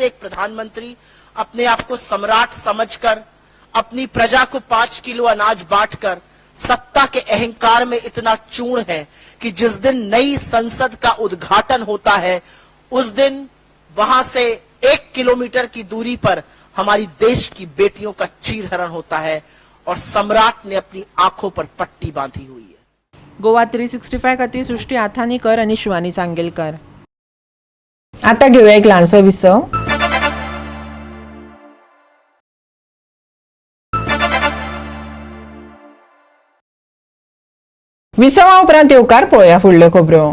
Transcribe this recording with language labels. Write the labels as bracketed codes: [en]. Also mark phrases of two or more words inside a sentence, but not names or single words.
[hi] एक प्रधानमंत्री अपने आप को सम्राट समझकर अपनी प्रजा को 5 किलो अनाज बांटकर सत्ता के अहंकार में इतना चूर्ण है कि जिस दिन नई संसद का उद्घाटन होता है उस दिन वहां से 1 किलोमीटर की दूरी पर हमारी देश की बेटियों का चीरहरण होता है और सम्राट ने अपनी आंखों पर पट्टी बांधी हुई है। [kok] गोवा 365 खातीर सृष्टी आथानीकर आणि शिवानी सांगेलकर। आता घेऊया एक ल्हानसो विसव। विसवा उपरांत येवकार पळोवया फुडल्यो खबरो।